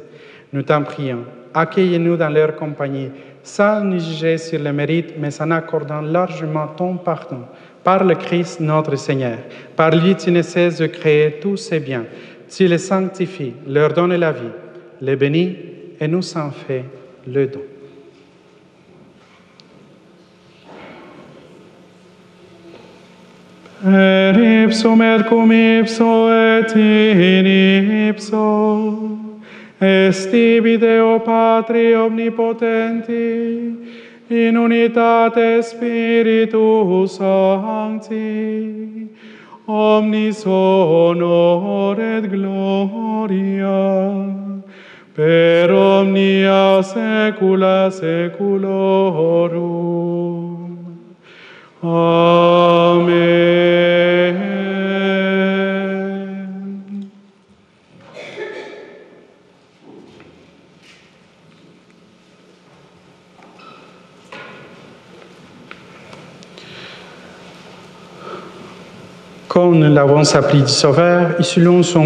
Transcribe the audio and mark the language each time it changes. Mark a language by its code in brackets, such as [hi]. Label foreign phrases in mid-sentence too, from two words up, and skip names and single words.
[fr] Nous t'en prions, accueille-nous dans leur compagnie, sans nous juger sur le mérite, mais en accordant largement ton pardon, par le Christ notre Seigneur. Par lui, tu ne cesses de créer tous ces biens. Tu les sanctifies, leur donnes la vie, les bénis et nous en fais le don. [la] Per ipsum et cum ipso et in ipso, est tibi Deo Patri omnipotenti, in unitate Spiritus Sancti, omnis honor et gloria, per omnia saecula saeculorum. Amen. [fr] Comme nous l'avons appris du Sauveur, et selon son